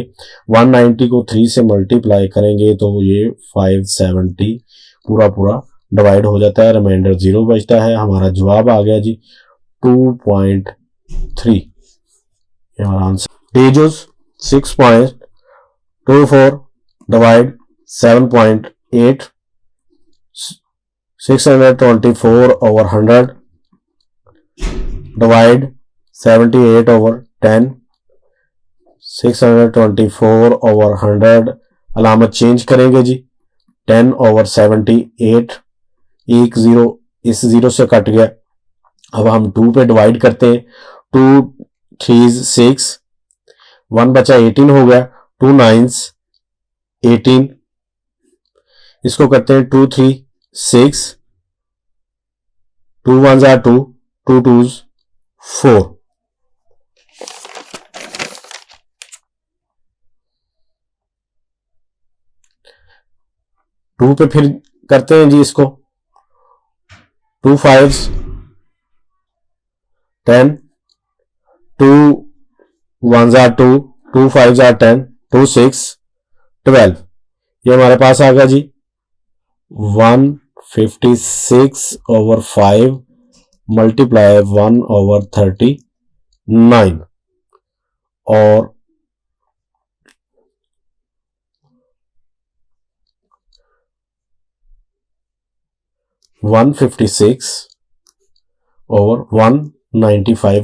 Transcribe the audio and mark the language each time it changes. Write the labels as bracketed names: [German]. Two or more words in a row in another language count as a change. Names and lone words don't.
[Hindi] 190 को 3 से मल्टीप्लाई करेंगे तो ये 570 पूरा डिवाइड हो जाता है, रिमाइंडर 0 बचता है। हमारा जवाब आ गया जी 2.3। ये हमारा आंसर। एजोस 6.24 डिवाइड 7.8, [English] 624 over 100 divide 78 over 10, 624 over 100 [Hindi] अलामत चेंज करेंगे जी, [English] 10 over 78, [Hindi] एक जीरो इस जीरो से कट गया। अब हम 2 पे डिवाइड करते हैं, 2 3 6, 1 बचा 18 हो गया, 2 9 18, इसको करते हैं 2 3 6, [English] 2 1s are 2, [Hindi] 2 2s 4। टू पे फिर करते हैं जी इसको, 2 5s 10, [English] 2 1s are 2, 2 5s are 10, [Hindi] 2 6 12। ये हमारे पास आ गया जी [English] 156 over 5 [Hindi] मल्टीप्लाई [English] 1 over 39 [Hindi] और [English] 156 over 195।